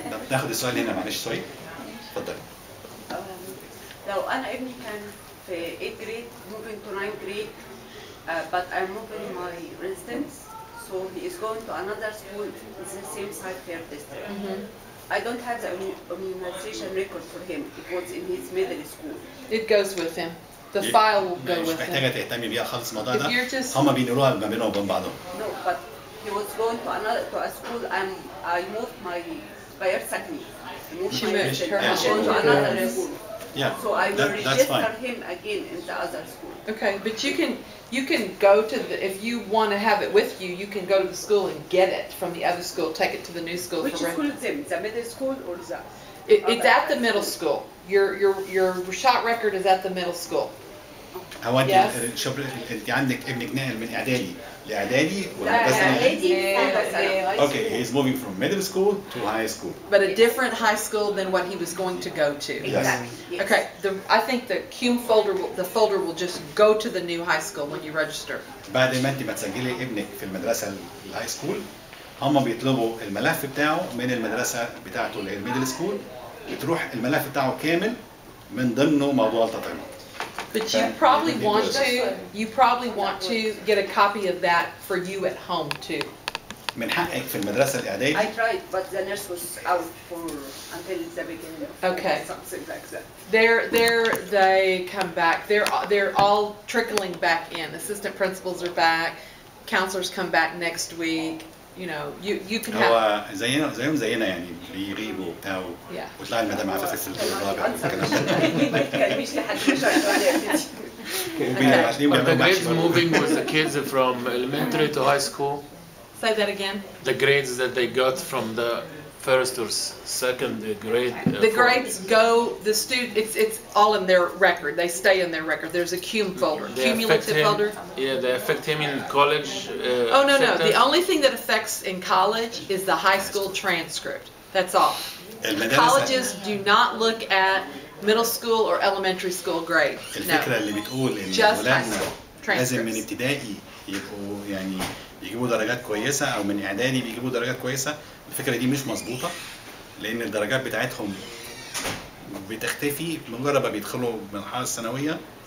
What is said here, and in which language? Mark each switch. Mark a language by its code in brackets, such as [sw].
[ar] ناخد السؤال هنا، معلش سوري، اتفضل. لو أنا ابني كان في [en] 8th grade moving to 9th grade but I'm moving my residence, so he is going to another school in the same site fair district. I don't have the immunization record for him. It was in his middle school. It goes with him. The file will go with him. [ar] مش محتاجة تهتمي بيها خالص الموضوع ده، هما بينقلوها ما بينهم وبين بعضهم. [en] No, but he was going to a school and I moved my [ar] غيرت سكني. [en] She moved her to another school. Yeah, so I will that's fine. register him again in the other school. Okay, but you can go to the, if you want to have it with you, you can go to the school and get it from the other school, take it to the new school. Which school is it? The middle school or the? It's at the middle school. Your shot record is at the middle school. [ar] هو انت انت عندك ابنك ناقل من اعدادي لاعدادي ولا بس اعدادي؟ [en] Okay, he's moving from middle school to high school. But a different high school than what he was going to go to. Exactly. Yes. Okay, I think the CUME folder, the folder will just go to the new high school when you register. [ar] بعد ما انت ما تسجلي ابنك في المدرسة الهاي سكول، هم بيطلبوا الملف بتاعه من المدرسة بتاعته اللي هي الميدل سكول، بتروح الملف بتاعه كامل من ضمنه موضوع التطعيمات. [en] But you probably want to get a copy of that for you at home too. [ar] من حقك في المدرسة الإعدادي. [en] I tried, but the nurse was out until the beginning of something like that. They come back. They're all trickling back in. Assistant principals are back. Counselors come back next week. You know, you can have. [ar] هو زينا يعني بيغيبوا بتاعه وتلاقي المدام عفافة في الدور الرابع والكلام ده. [en] The grades moving with the kids from elementary to high school. Say that again. The grades that they got from the first or second grade. The grades go. The student. It's all in their record. They stay in their record. There's a CUME folder. Cumulative folder. Yeah, they affect him in college. Oh no. The only thing that affects in college is the high school transcript. That's all. Colleges do not look at middle school or elementary school grades. [ar] الفكرة اللي بتقول إن ولادنا لازم من ابتدائي يبقوا يعني يجيبوا درجات كويسة أو من إعدادي بيجيبوا درجات كويسة، الفكرة دي مش مظبوطة، لأن الدرجات بتاعتهم بتختفي مجرد ما بيدخلوا المرحلة الثانوية.